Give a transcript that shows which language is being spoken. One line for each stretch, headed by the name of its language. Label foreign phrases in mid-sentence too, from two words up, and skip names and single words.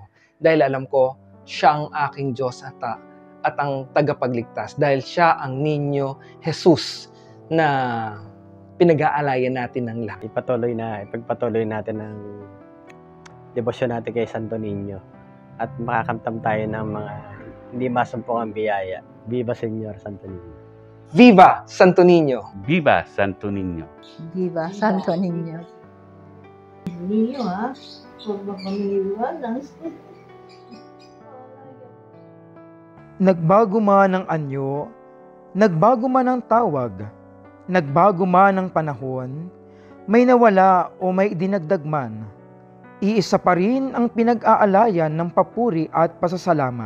Filipino: Dahil alam ko, siya ang aking Diyos at ang tagapagligtas. Dahil siya ang Niño Jesus na pinag-aalayan natin ng lahat. Ipagpatuloy natin ang debosyon natin kay Santo Niño at makakamtam tayo ng mga hindi masumpong ang biyaya. Viva Señor Santo Niño. Viva Santo Niño! Viva Santo Niño! Viva Santo Niño! Ninyo ha, huwag mapamiliwanan. Nagbago man ang anyo, nagbago man ang tawag, nagbago man ang panahon, may nawala o may dinagdag man, iisa pa rin ang pinag-aalayan ng papuri at pasasalamat.